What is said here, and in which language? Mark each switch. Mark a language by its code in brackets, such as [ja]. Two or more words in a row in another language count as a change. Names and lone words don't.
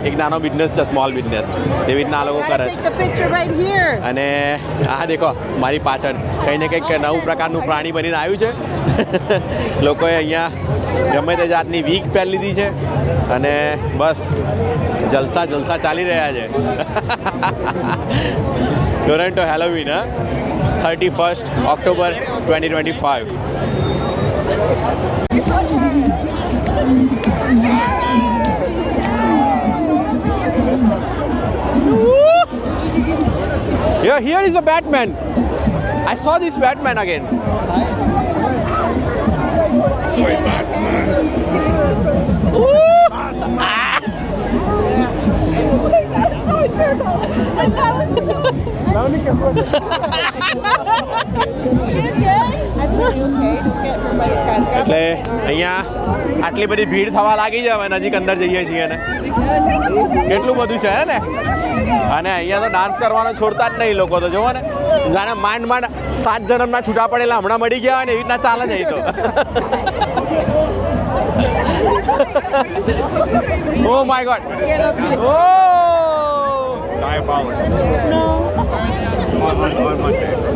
[gu] એક નાનો બિઝનેસ છે, [en] small business, [gu] એવી રીતના આ લોકો કરે છે. અને આ દેખો મારી પાછળ કંઈ ને કંઈક નવું પ્રકારનું પ્રાણી બનીને આવ્યું છે. લોકોએ અહીંયા ગમે તે જાતની વીક પહેરી લીધી છે અને બસ જલસા ચાલી રહ્યા છે. ટોરન્ટો હેલોવીન 31st October 2025. [en] Yeah, here is a Batman. I saw this Batman again. [es] Soy Batman. [gu] એટલે અહીંયા આટલી બધી ભીડ થવા લાગી છે, હવે નજીક અંદર જઈએ છીએ ને કેટલું બધું છે ને. અને અહીંયા તો ડાન્સ કરવાનો છોડતા જ નહીં લોકો, તો જોવો ને જાણે માંડ 7 જન્મના છૂટા પડેલા હમણાં મળી ગયા હોય ને એવી રીતના ચાલે છે અહીં તો. [en] Oh my God. Oh. Diabolical. No. On Monday.